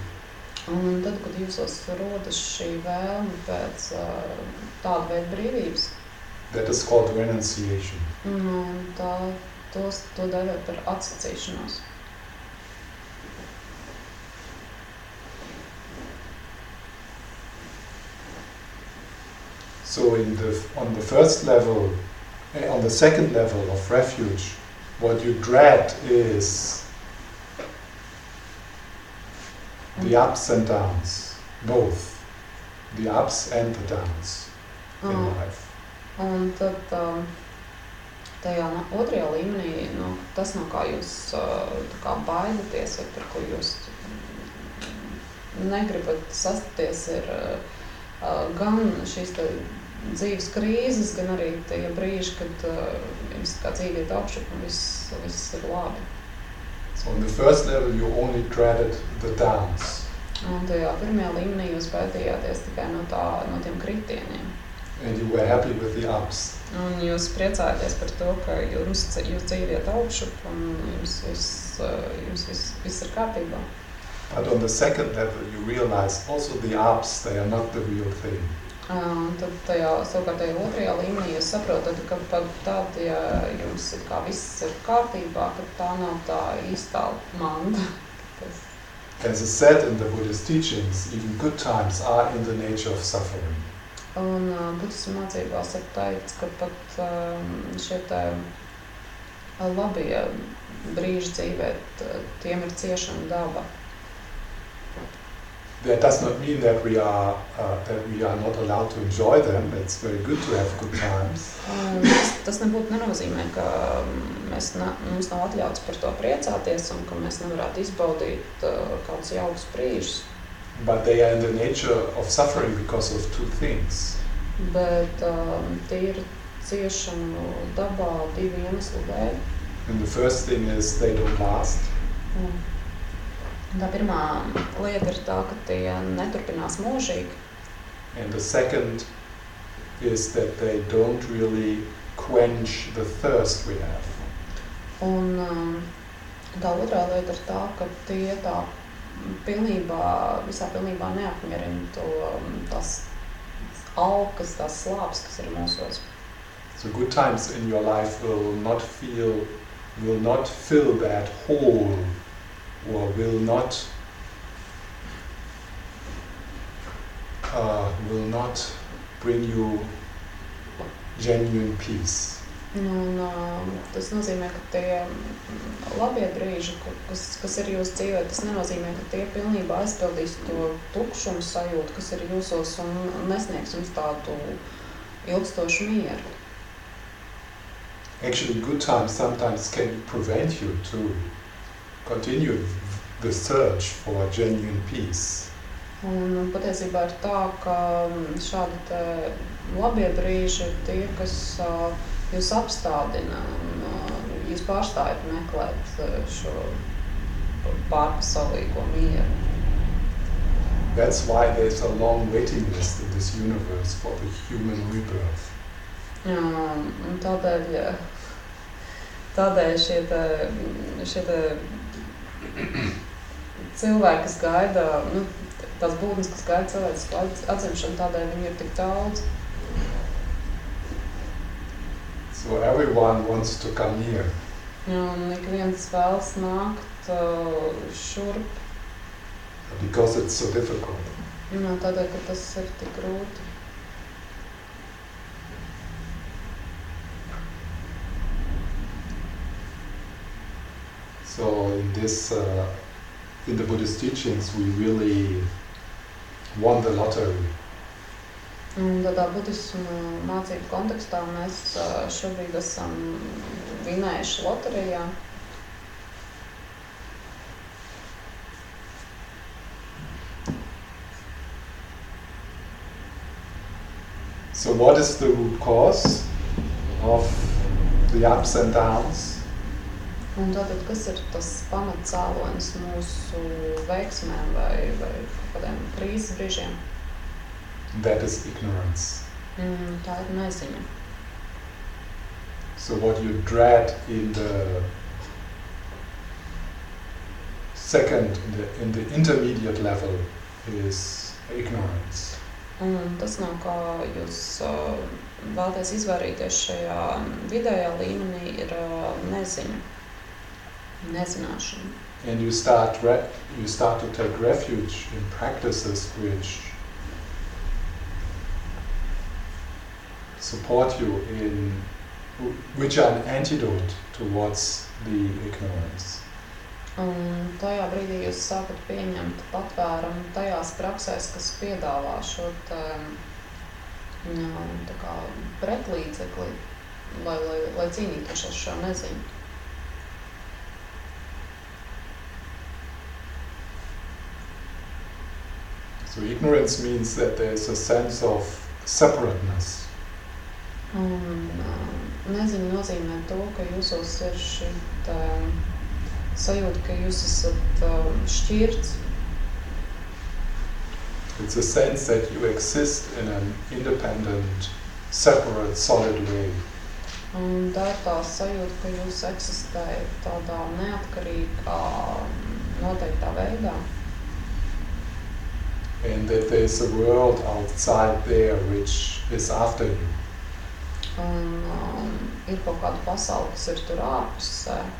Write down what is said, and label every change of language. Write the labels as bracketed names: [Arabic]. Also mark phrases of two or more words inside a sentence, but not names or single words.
[Latvian] Un tad, kad jūsos rodas šī vēlme pēc tāda veida brīvības, [English] that is called renunciation. [Latvian] To dēvē par atsacīšanos. [English] So on the first level, on the second level of refuge, what you dread is the ups and downs, both the ups and the downs in life. [Latvian] Un tad tajā otrajā līmenī, tas, no kā jūs tā kā baidaties, vai par ko jūs negribat sastapties, ir gan šīs dzīves krīzes, gan arī tie brīži, kad jums kā dzīve iet augšup un viss ir labi. [English] So on the first level you only dreaded the downs. [Latvian] Un tajā pirmajā līmenī jūs baidījāties tikai no tiem kritieniem. [English] And you were happy with the ups. [Latvian] Un jūs priecājaties par to, ka jūs dzīve iet augšup un jums viss ir kārtībā. [English] But on the second level you realize also the ups, they are not the real thing. [Latvian] Tad savukārt tajā otrajā līmenī jūs saprotat, ka pat tad, ja jums kā viss ir kārtībā, ka tā nav tā īstā manta. [English] As is said in the Buddhist teachings, even good times are in the nature of suffering. [Latvian] Un budismu mācībās ir teikts, ka pat šie labie brīži dzīvē, tiem ir ciešana daba. [English] That does not mean that we are not allowed to enjoy them. It's very good to have good times. [Latvian] Tas nenozīmē, ka mums nav atļauts par to priecāties un ka mēs nevarētu izbaudīt kādus jaukus brīžus. [English] But they are in the nature of suffering because of two things. [Latvian] Bet tie ir ciešanu dabā divi iemesli dēļ. [English] And the first thing is they don't last. [Latvian] Tā pirmā lieta ir tā, ka tie neturpinās mūžīgi. [English] And the second is that they don't really quench the thirst we have. [Latvian] Un tā otrā lieta ir tā, ka tie visā pilnībā neapmierina tās alkas, tās slāpes, kas ir mūsos. [English] So good times in your life will not fill that hole, or will not bring you genuine peace. [Latvian] Un tas nozīmē, ka tie labie brīži, kas ir jūsu dzīvē, tas nenozīmē, ka tie pilnībā aizpildīs to tukšumu sajūtu, kas ir jūsos un nesniegs jums tādu ilgstošu mieru. [English] Actually, good times sometimes can prevent you to continue the search for genuine peace. [Latvian] Un patiesībā ir tā, ka šādi labie brīži ir tie, kas jūs apstādina un jūs pārstājat meklēt šo pārpasaulīgo mieru. [English] That's why there's a long waiting list in this universe for the human rebirth. [Latvian] Un tādēļ šie cilvēki, kas gaida, tās būtnes, kas gaida cilvēcisku atzimšanu, tādēļ viņi ir tik daudz. [English] So everyone wants to come here. [Latvian] Un ik viens vēlas nākt šurp. [English] Because it's so difficult. [Latvian] Tādēļ, ka tas ir tik grūti. [English] So in the Buddhist teachings, we really won the lottery. [Latvian] Un tādā budismu mācību kontekstā mēs šobrīd esam vinējuši loterijā. [English] So what is the root cause of the ups and downs? [Latvian] Un tātad, kas ir tas pamatcēlonis mūsu veiksmēm vai kādiem krīzes brīžiem? [English] That is ignorance. [Latvian] Tā ir neziņa. [English] So what you dread in the second, in the intermediate level is ignorance. [Latvian] Un tas, no kā jūs vēlaties izvairīties šajā vidējā līmenī, ir neziņa, nezināšana. [English] And you start to take refuge in practices which support you which are an antidote towards the ignorance. [Latvian] Un tajā brīdī jūs sākat pieņemt patvērumu tajās praksēs, kas piedāvā šo tā kā pretlīdzekli, lai cīnītos ar šo neziņu. [English] So ignorance means that there is a sense of separateness. [Latvian] Un neziņa nozīmē to, ka jūsos ir šī sajūta, ka jūs esat šķirts. [English] It's a sense that you exist in an independent, separate, solid way. [Latvian] Un tā ir tā sajūta, ka jūs eksistējat tādā neatkarīgā, noteiktā veidā. [English] And that there is a world outside there which is after you. [Latvian] Un ir kaut kāda pasaule, kas ir tur ārpusē.